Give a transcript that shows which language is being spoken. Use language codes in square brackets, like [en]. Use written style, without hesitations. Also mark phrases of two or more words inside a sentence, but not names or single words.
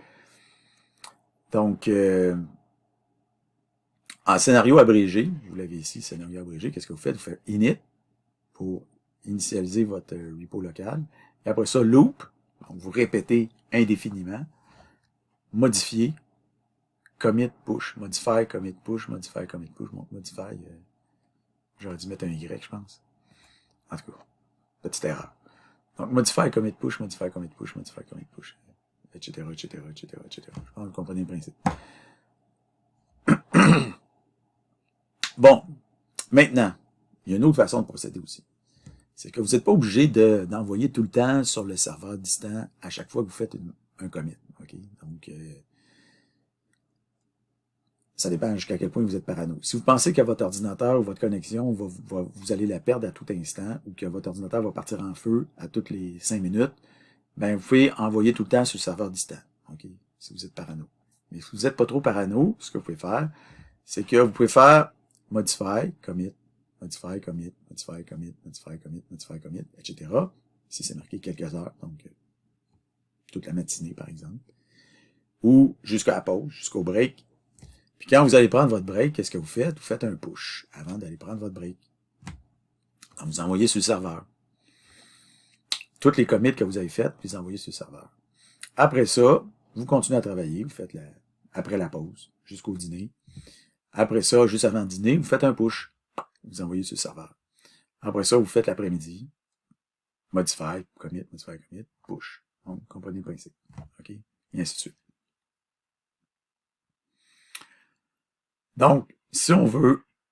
[fr] Donc, en scénario abrégé, vous l'avez ici, scénario abrégé, qu'est-ce que vous faites? Vous faites init pour initialiser votre repo local. Et après ça, loop, donc vous répétez indéfiniment, modifier, [en] commit, push, modify, commit, push, modify, commit, push, modify, [fr] j'aurais dû mettre un Y, je pense. En tout cas, petite erreur. Donc, [en] modify, commit, push, modify, commit, push, modify, commit, push, [fr] etc., etc., etc., etc. Je pense que vous comprenez le principe. Bon, maintenant, il y a une autre façon de procéder aussi. C'est que vous n'êtes pas obligé d'envoyer tout le temps sur le serveur distant à chaque fois que vous faites un commit. Okay? Donc, ça dépend jusqu'à quel point vous êtes parano. Si vous pensez que votre ordinateur ou votre connexion, vous allez la perdre à tout instant ou que votre ordinateur va partir en feu à toutes les 5 minutes, ben vous pouvez envoyer tout le temps sur le serveur distant. Okay? Si vous êtes parano. Mais si vous n'êtes pas trop parano, ce que vous pouvez faire, c'est que vous pouvez faire [en] modify, commit, modify, commit, modify, commit, modify, commit, modify, commit, [fr] etc. Si c'est marqué quelques heures, donc toute la matinée, par exemple. Ou jusqu'à la pause, jusqu'au break. Puis quand vous allez prendre votre break, qu'est-ce que vous faites? Vous faites un push avant d'aller prendre votre break. Donc, vous envoyez sur le serveur. Toutes les commits que vous avez faites, puis vous envoyez sur le serveur. Après ça, vous continuez à travailler, vous faites après la pause, jusqu'au dîner. Après ça, juste avant le dîner, vous faites un push. Vous envoyez sur le serveur. Après ça, vous faites l'après-midi. [en] Modify, commit, push. [fr] Donc, vous comprenez le principe. OK? Et ainsi de suite. Donc, si on veut